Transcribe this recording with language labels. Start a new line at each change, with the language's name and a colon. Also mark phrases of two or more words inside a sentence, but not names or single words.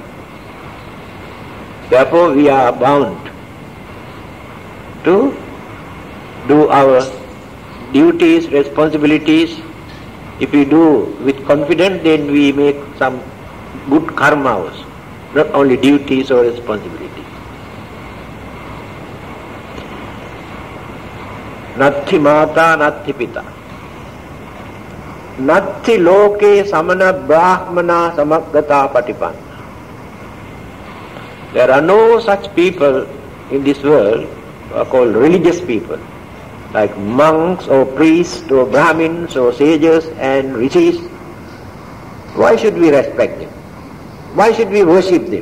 English: Therefore we are bound to do our duties, responsibilities. If we do with confidence, then we make some good karma also. not only duties or responsibilities.
Pali: Natti mata, natti pita. Natti loke samana brahmana samaggata patipanna.
English: There are no such people in this world who are called religious people, like monks or priests or Brahmins or sages and rishis. Why should we respect them? Why should we worship them?